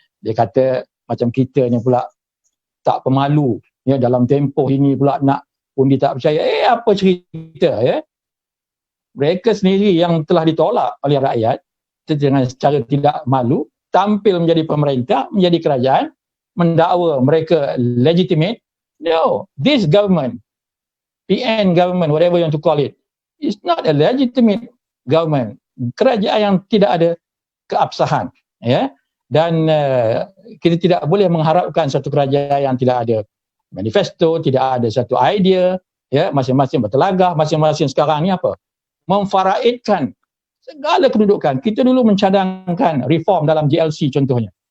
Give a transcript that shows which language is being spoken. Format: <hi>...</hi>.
<ms>Dia kata macam kita ni pula tak pemalu, ya, dalam tempoh ini pula nak undi tak percaya. Apa cerita, ya? Mereka sendiri yang telah ditolak oleh rakyat dengan secara tidak malu tampil menjadi pemerintah, menjadi kerajaan, mendakwa mereka legitimate.</ms> <en>No, this government, PN government, whatever you want to call it, is not a legitimate government.</en> <ms>Kerajaan yang tidak ada keabsahan, ya. Dan kita tidak boleh mengharapkan satu kerajaan yang tidak ada manifesto, tidak ada satu idea, ya, masing-masing bertelagah, masing-masing sekarang ni apa? Memfaraidkan segala kedudukan. Kita dulu mencadangkan reform dalam GLC contohnya.</ms>